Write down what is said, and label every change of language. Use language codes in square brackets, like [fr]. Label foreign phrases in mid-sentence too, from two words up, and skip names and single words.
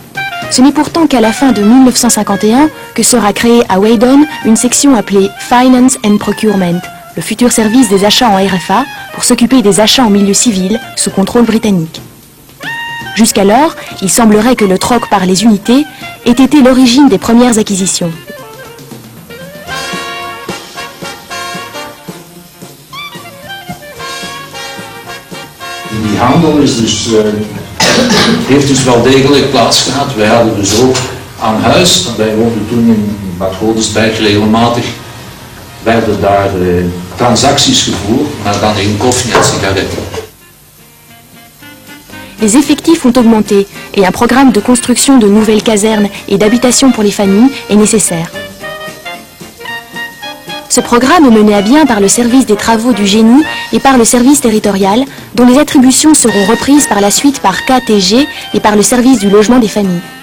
[fr] Ce n'est pourtant qu'à la fin de 1951 que sera créée à Weydon une section appelée [en] Finance and Procurement, [fr] le futur service des achats en RFA, pour s'occuper des achats en milieu civil sous contrôle britannique. Jusqu'alors, il semblerait que le troc par les unités ait été l'origine des premières acquisitions. [nl] Die handel is dus, heeft dus wel degelijk plaatsgehad. Wij hadden dus ook aan huis, wij woonden toen in Bad Godesberg regelmatig, werden daar transacties gevoerd, maar dan in koffie en sigaretten. [fr] Les effectifs ont augmenté et un programme de construction de nouvelles casernes et d'habitation pour les familles est nécessaire. Ce programme est mené à bien par le service des travaux du génie et par le service territorial, dont les attributions seront reprises par la suite par KTG et par le service du logement des familles.